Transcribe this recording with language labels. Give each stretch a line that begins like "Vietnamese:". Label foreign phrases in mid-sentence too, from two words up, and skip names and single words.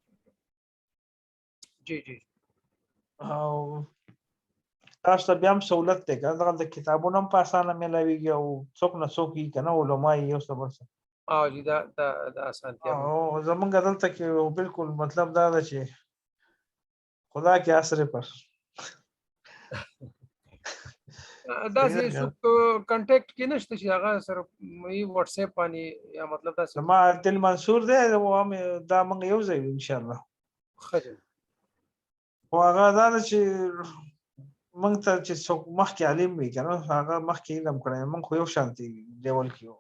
Pashto: جی او تاسو ته بیا هم سهولت دی که نه, دغلته کتابونه هم په اسانه میلاویږي, او څوک نه څوک وي که نه, علما یې یو څه بل څه. جی دا اسانتیا. او زمونږ دلته کې بالکل مطلب دا ده چې
Urdu: خدا کے آسرے پر
Pashto: داسې څوک کنټیکټ کې نشته چې هغه سره واتس اپ باندې یا مطلب داسې. زما عادل منصور دی, دا موږ یو ځای یو
Arabic: ان شاء الله.
Pashto: ښه دی. خو هغه دا ده چې موږ ته چې څوک مخکې عالم وي که نه, هغه مخکې علم کړی, موږ خو یو شانتي لیول کې یو.